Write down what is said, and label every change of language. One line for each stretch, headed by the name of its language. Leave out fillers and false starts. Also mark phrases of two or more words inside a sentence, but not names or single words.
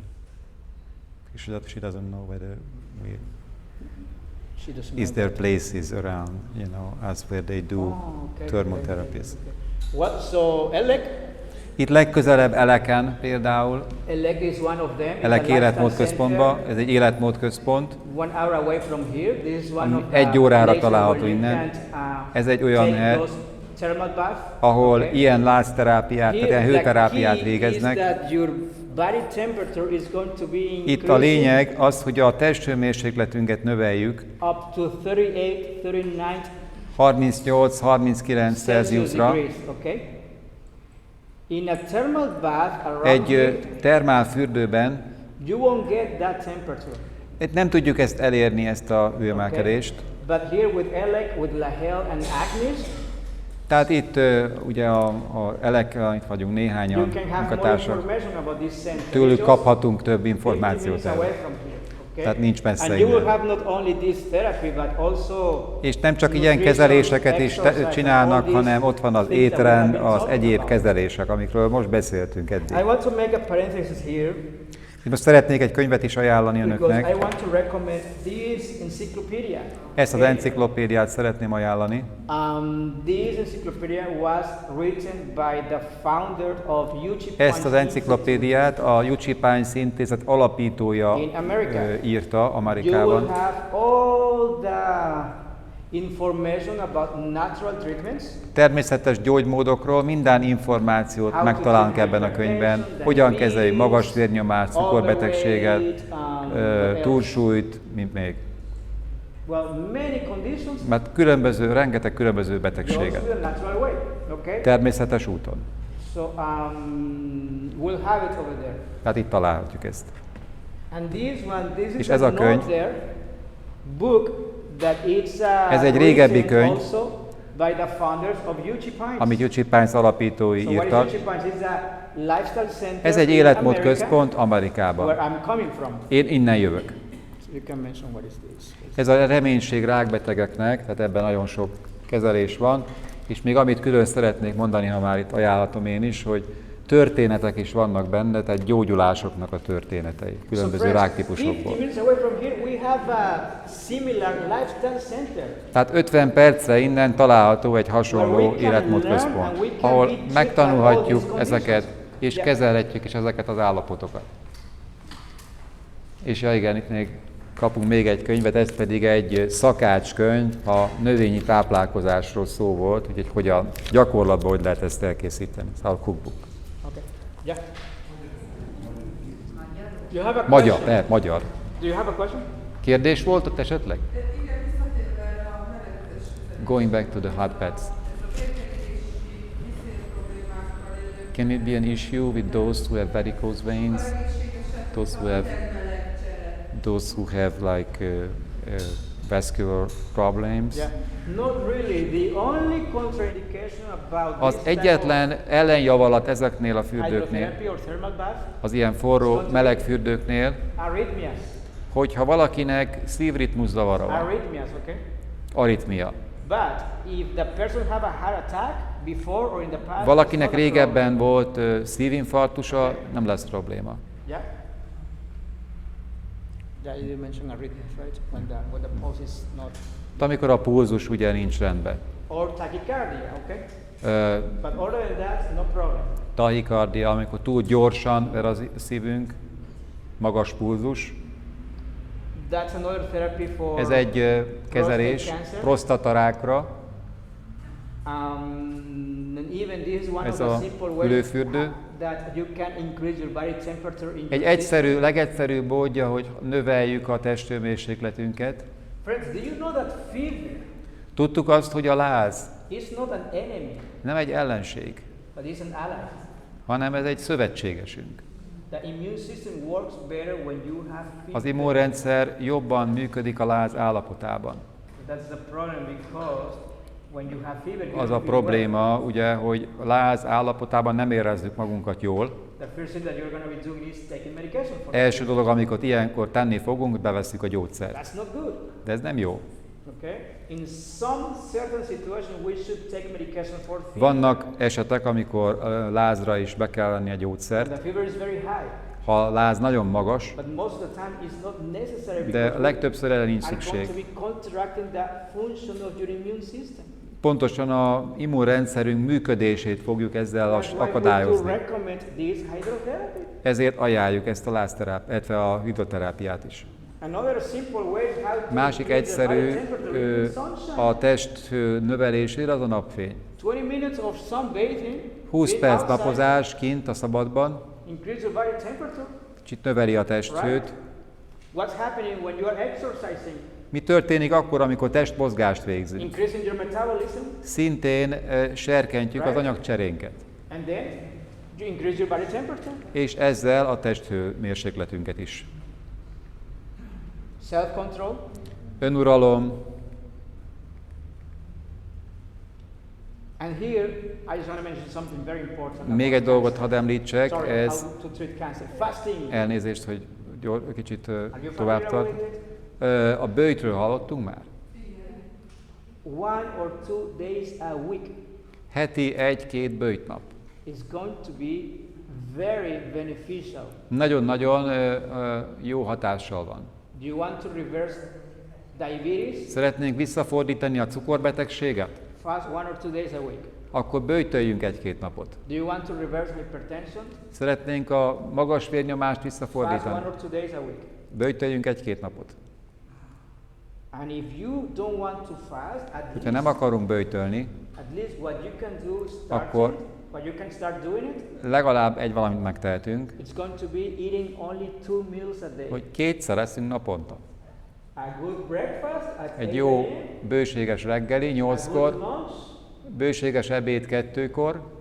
English: She doesn't know whether She doesn't is know there that. places around, as where they do Okay, thermal okay, therapies. okay. What? So Elek
Hungarian: Itt legközelebb Eleken például,
English: Elek is one of them. It's Elek a lifestyle
Hungarian: életmódközpontban,
English: center,
Hungarian: ez egy életmódközpont,
English: 1 hour away from here. This is one
Hungarian: ami
English: of the
Hungarian: 1 órára
English: places
Hungarian: található
English: where you
Hungarian: innen.
English: can,
Hungarian: Ez egy olyan
English: take
Hungarian: hely,
English: those thermal bath.
Hungarian: ahol
English: Okay.
Hungarian: ilyen lázterápiát, tehát ilyen
English: Here, the
Hungarian: hőterápiát
English: key
Hungarian: végeznek.
English: is that your body temperature is going to be
Hungarian: Itt a lényeg az, hogy a testhőmérsékletünket növeljük
English: up to 38, 39
Hungarian: 38-39 Celsiusra.
English: degrees, okay? In a thermal bath around
Hungarian: Egy
English: here,
Hungarian: termálfürdőben
English: you won't get that temperature.
Hungarian: itt nem tudjuk ezt elérni, ezt a hőemelkedést.
English: But here with Elek, with Lahel and Agnes,
Hungarian: Tehát itt ugye a Elekkel, itt vagyunk
English: you
Hungarian: néhányan
English: can have more
Hungarian: munkatársak,
English: information about this center.
Hungarian: tőlük
English: Just
Hungarian: kaphatunk több
English: 50
Hungarian: információt
English: minutes
Hungarian: erről.
English: away from here, okay?
Hungarian: Tehát nincs messze
English: And you will
Hungarian: innen.
English: have not only this therapy, but also
Hungarian: És nem csak ilyen
English: nutrition,
Hungarian: kezeléseket is
English: exercise,
Hungarian: csinálnak,
English: all these
Hungarian: hanem ott van az
English: things that we have
Hungarian: étrend,
English: been
Hungarian: az
English: talking
Hungarian: egyéb
English: about.
Hungarian: kezelések, amikről most beszéltünk eddig.
English: I want to make a parenthesis here
Hungarian: Én most szeretnék egy könyvet is ajánlani
English: because I
Hungarian: önöknek.
English: want to recommend this encyclopedia.
Hungarian: Ezt az enciklopédiát szeretném ajánlani.
English: This encyclopedia was written by the founder of UCI
Hungarian: Ezt az enciklopédiát a UCI Pines Intézet alapítója
English: In America.
Hungarian: írta
English: You will
Hungarian: Amerikában.
English: have all the information about natural treatments.
Hungarian: Természetes gyógymódokról minden információt megtalálunk ebben a könyvben. Hogyan kezeljük magas vérnyomást, cukorbetegséget, túlsúlyt, mint még.
English: Well, many conditions.
Hungarian: Mert rengeteg különböző
English: Goes
Hungarian: betegséget.
English: the natural way. Okay.
Hungarian: Természetes úton.
English: So we'll have it over there.
Hungarian: Tehát itt találhatjuk ezt.
English: And this
Hungarian: És
English: is
Hungarian: ez a könyv-
English: note there, book that it's
Hungarian: Ez egy régebbi
English: written
Hungarian: könyv,
English: also by the founders of UCI Pines.
Hungarian: amit UCI Pines alapítói
English: So what
Hungarian: írtak.
English: is UCI Pines? It's a lifestyle center
Hungarian: Ez egy
English: in
Hungarian: életmódközpont
English: America,
Hungarian: Amerikában.
English: where I'm coming from.
Hungarian: Én innen jövök.
English: So you can mention what is this.
Hungarian: Ez a reménység rákbetegeknek, tehát ebben nagyon sok kezelés van, és még amit külön szeretnék mondani, ha már itt ajánlatom én is, hogy történetek is vannak benne, tehát gyógyulásoknak a történetei, különböző
English: So friends,
Hungarian: ráktípusokból.
English: 50 minutes away from here, we have a similar lifestyle center.
Hungarian: Tehát 50 percre innen található egy
English: Where
Hungarian: hasonló
English: we can
Hungarian: életmódközpont,
English: learn and we can
Hungarian: ahol
English: be checked by all
Hungarian: megtanulhatjuk
English: these
Hungarian: ezeket, és
English: Yeah.
Hungarian: kezelhetjük is ezeket az állapotokat. És ja igen, itt még kapunk még egy könyvet, ez pedig egy szakácskönyv, a növényi táplálkozásról szó volt, úgyhogy hogyan gyakorlatban hogy lehet ezt elkészíteni. Ez a cookbook.
English: Okay. Yeah. You have a
Hungarian: Magyar,
English: question?
Hungarian: lehet, magyar.
English: Do you have a question?
Hungarian: Kérdés volt ott esetleg? Igen, visszatérve erre a melegítés
English: Going back to the hot pads. Can it be an issue with those who have varicose veins? Those who have like vascular problems? Yeah. Not really. The only contraindication about
Hungarian: Az
English: this type
Hungarian: egyetlen ellenjavalat ezeknél a
English: of
Hungarian: fürdőknél,
English: hydrotherapy or thermal bath,
Hungarian: az ilyen forró, meleg fürdőknél,
English: arrhythmias.
Hungarian: hogyha valakinek szívritmuszavara van,
English: Arrhythmias, okay?
Hungarian: aritmia,
English: But if the person have a heart attack before or in the past,
Hungarian: valakinek
English: it's not a
Hungarian: régebben volt szívinfarktusa, nem lesz probléma.
English: problem. Yeah. Yeah, you mentioned arrhythmias, right? When the pulse is not, Amikor a pulzus ugye nincs rendben. or tachycardia, okay? Ö, But other than that, no problem.
Hungarian: Tahikardia, amikor túl gyorsan ver a szívünk, magas pulzus.
English: That's another therapy for
Hungarian: Ez egy kezelés
English: prostate cancer.
Hungarian: prostatarákra.
English: And even this is one
Hungarian: Ez
English: of the
Hungarian: a
English: simple ways
Hungarian: ülőfürdő.
English: that you can increase your body temperature in
Hungarian: Egy
English: your
Hungarian: egyszerű, legegyszerűbb módja, hogy növeljük a testhőmérsékletünket.
English: Friends, do you know that fever
Hungarian: Tudtuk azt, hogy a láz
English: is not an enemy,
Hungarian: nem egy ellenség,
English: but is an ally?
Hungarian: hanem ez egy szövetségesünk.
English: The immune system works better when you have fever.
Hungarian: Az immunrendszer jobban működik a láz állapotában.
English: That's the problem because when you have fever, you
Hungarian: Az
English: don't
Hungarian: a
English: feel
Hungarian: probléma, ugye, hogy a láz állapotában nem érezzük magunkat jól.
English: well. The first thing that you're going to be doing is taking medication for
Hungarian: Első dolog, amikor ilyenkor tenni fogunk, bevesszük a gyógyszert.
English: That's not good.
Hungarian: De ez nem jó.
English: Okay? In some certain situations, we should take medication for fever.
Hungarian: Vannak esetek, amikor lázra is be kell venni a gyógyszert.
English: The fever is very high,
Hungarian: Ha a láz nagyon magas,
English: but most of the time it's not necessary
Hungarian: de
English: because we
Hungarian: legtöbbször erre nincs
English: are going
Hungarian: szükség.
English: to be contracting the function of your immune system.
Hungarian: Pontosan a immunrendszerünk működését fogjuk ezzel
English: That's why we do
Hungarian: akadályozni.
English: recommend this hydrotherapy.
Hungarian: Ezért ajánljuk ezt a lázterápiát, illetve a hidroterápiát is.
English: Another simple way how to
Hungarian: Másik
English: increase the body
Hungarian: egyszerű
English: temperature is sunshine.
Hungarian: a testhő növelésére az a napfény.
English: 20 minutes of sunbathing,
Hungarian: 20
English: being
Hungarian: perc
English: outside,
Hungarian: napozás kint a szabadban,
English: increase your body temperature.
Hungarian: kicsit növeli a testhőt.
English: What's happening when you are exercising?
Hungarian: Mi történik akkor, amikor testmozgást végzünk?
English: Increasing your metabolism,
Hungarian: Szintén serkentjük az anyagcserénket,
English: and then you increase your body temperature.
Hungarian: és ezzel a testhő mérsékletünket is.
English: Self-control,
Hungarian: Önuralom,
English: and here I just want to mention something very important.
Hungarian: még
English: about
Hungarian: egy dolgot
English: cancer.
Hungarian: hadd említsek,
English: Sorry,
Hungarian: ez
English: how to treat cancer. Fasting.
Hungarian: elnézést, hogy kicsit
English: Are you
Hungarian: tovább
English: familiar
Hungarian: tart.
English: with it?
Hungarian: A böjtről hallottunk már?
English: 1 or 2 days a week
Hungarian: Heti 1-2 böjtnap.
English: is going to be very beneficial.
Hungarian: Nagyon-nagyon jó hatással van.
English: Do you want to reverse diabetes?
Hungarian: Szeretnénk visszafordítani a cukorbetegséget?
English: Fast 1 or 2 days a week.
Hungarian: Akkor böjtöljünk 1-2 napot.
English: Do you want to reverse hypertension?
Hungarian: Szeretnénk a magas vérnyomást
English: Fast 1
Hungarian: visszafordítani?
English: or 2 days a week.
Hungarian: Böjtöljünk 1-2 napot.
English: And if you don't want to fast,
Hungarian: Hogyha nem akarunk böjtölni,
English: at least what you can do
Hungarian: Akkor-
English: what you can start doing it,
Hungarian: legalább egy valamit megtehetünk,
English: it's going to be eating only 2 meals a day.
Hungarian: hogy 2-szer eszünk naponta.
English: A good breakfast at
Hungarian: Egy
English: 8
Hungarian: jó
English: a.m.,
Hungarian: bőséges reggeli
English: a good
Hungarian: 8-kor,
English: lunch,
Hungarian: bőséges ebéd 2-kor,